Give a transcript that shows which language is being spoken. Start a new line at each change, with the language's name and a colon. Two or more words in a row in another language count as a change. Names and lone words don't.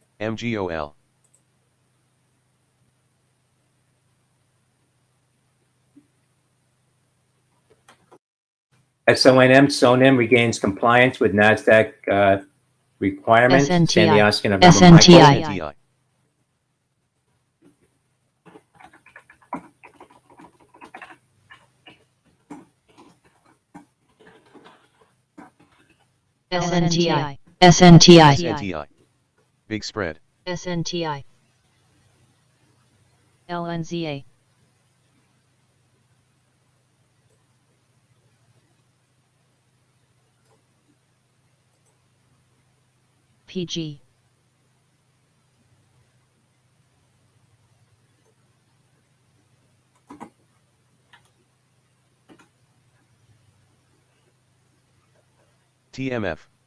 English: MGOL, SONM regains compliance with NASDAQ requirements. SNTI. Sandy Oscar, November, SNTI. Michael. SNTI. SNTI. SNTI. SNTI. Big spread. SNTI. LNZA. PG. TMF.